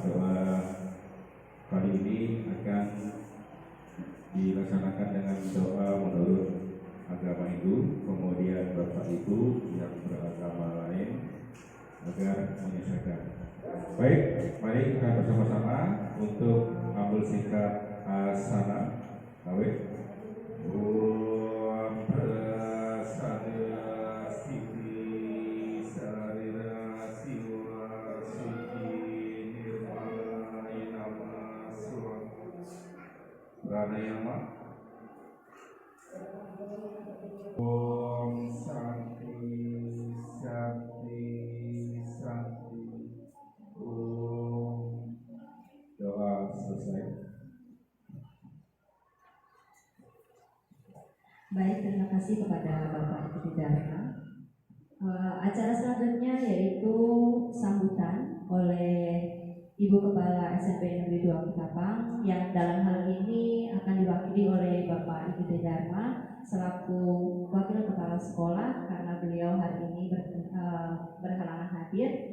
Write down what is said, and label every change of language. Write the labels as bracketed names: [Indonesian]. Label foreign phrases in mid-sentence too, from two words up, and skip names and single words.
[Indonesian] Doa kali ini akan dilaksanakan dengan doa menurut agama Hindu, kemudian Bapak Ibu yang beragama lain agar menyesuaikan. Baik, mari kita bersama-sama untuk ambil sikap asana. Baik. [Sanskrit] Om Prasadya Siti Sarira Siwa Suci Nirmala Inama Suwa Pranayama. Om Santi Santi Santi. Om. [Indonesian] Doa selesai. Baik, terima kasih kepada Bapak Ibu Dharma. Acara selanjutnya yaitu sambutan oleh Ibu Kepala SMP Negeri 2 Ketapang yang dalam hal ini akan diwakili oleh Bapak Ibu Dharma selaku Wakil Kepala Sekolah karena beliau hari ini berhalangan hadir.